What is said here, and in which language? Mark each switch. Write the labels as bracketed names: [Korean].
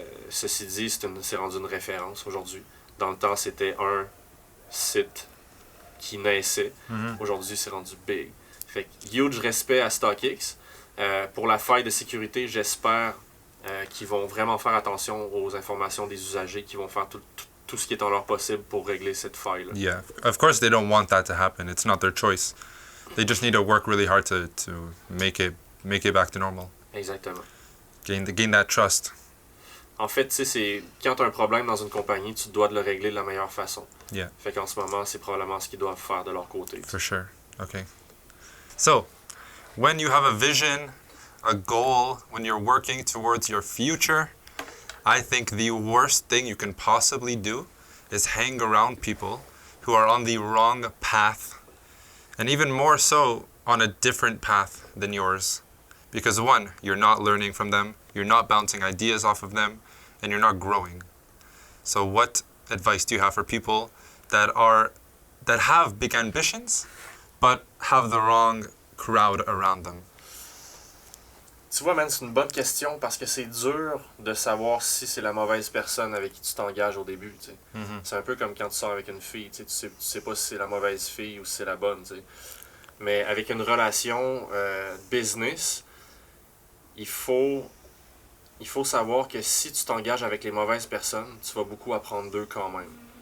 [French] Ceci dit, c'est rendu une référence aujourd'hui. Dans le temps, c'était un site qui naissait. Aujourd'hui, c'est rendu big. Fait que huge respect à StockX. Pour la faille de sécurité, j'espère qu'ils vont vraiment faire attention aux informations des usagers, qu'ils vont faire tout ce qui est en leur possible pour régler cette faille-là. [English] Yeah. Of course they don't want that to happen. It's not their choice. They just need to work really hard to make it back to normal. [French] Exactement. [English] Gain that trust. [French] En fait, tu sais, quand tu as un problème dans une compagnie, tu dois de le régler de la meilleure façon. [English] Yeah. [French] Fait qu'en ce moment, c'est probablement ce qu'ils doivent faire de leur côté. [English] For sure. Okay. So, when you have a vision, a goal, when you're working towards your future, I think the worst thing you can possibly do is hang around people who are on the wrong path, and even more so on a different path than yours. Because one, you're not learning from them, you're not bouncing ideas off of them, and you're not growing. So what advice do you have for people that have big ambitions, but have the wrong crowd around them? [French] Tu vois, man, c'est une bonne question parce que c'est dur de savoir si c'est la mauvaise personne avec qui tu t'engages au début, tu sais. C'est un peu comme quand tu sors avec une fille, tu sais pas si c'est la mauvaise fille ou si c'est la bonne, tu sais. Mais avec une relation business, il faut savoir que si tu t'engages avec les mauvaises personnes, tu vas beaucoup apprendre d'eux quand même.